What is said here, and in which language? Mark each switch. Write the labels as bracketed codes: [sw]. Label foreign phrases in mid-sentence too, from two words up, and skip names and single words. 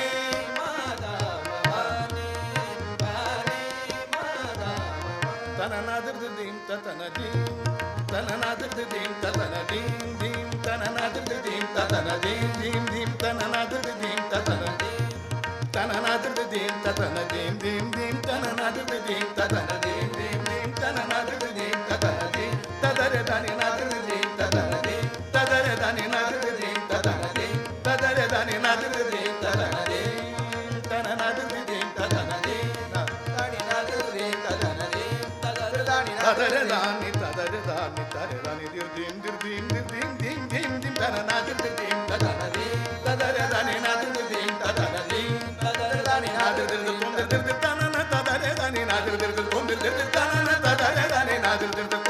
[hi] माता भवानी काली माता तननादिर्दिं ततनदिं तननादिर्दिं ततनदिं दिं तननादिर्दिं ततनदिं दिं दिं तननादिर्दिं ततनदिं तननादिर्दिं ततनदिं दिं दिं तननादिर्दिं ततनदिं दिं दिं तननादिर्दिं ततनदिं तदरे दानि नादिर्दिं ततनदिं तदरे दानि नादिर्दिं ततनदिं तदरे दानि नादिर्दिं ततनदिं तननादिर्दिं ततनदिं दानि नादिर्दिं ततनदिं तदरे दानि तदरे दानि तदरे दानि तदरे दानि दिं दिं दिं दिं दिं दिं दिं तननादिर्दिं ततनदिं तदरे दानि नादिर्दिं ततनदिं तदरे दानि नादिर्दिं ततनदिं तदरे दानि नादिर्दिं ततनदिं तदरे दानि नादिर्दिं